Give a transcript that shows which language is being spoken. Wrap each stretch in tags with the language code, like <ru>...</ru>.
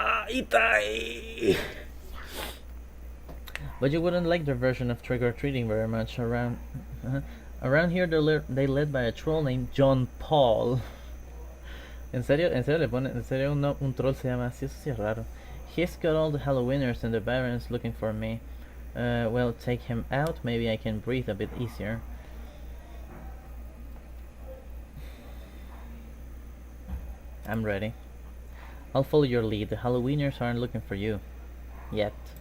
<ja>Itai!</ja> <en>But you wouldn't like their version of trick-or-treating very much. Around here, they led by a troll named John Paul.</en> <es>En serio un troll se llama así, eso sí es raro.</es> <en>He's got all the Halloweeners and the Barons looking for me. Well, take him out, maybe I can breathe a bit easier. I'm ready. I'll follow your lead. The Halloweeners aren't looking for you. Yet.</en>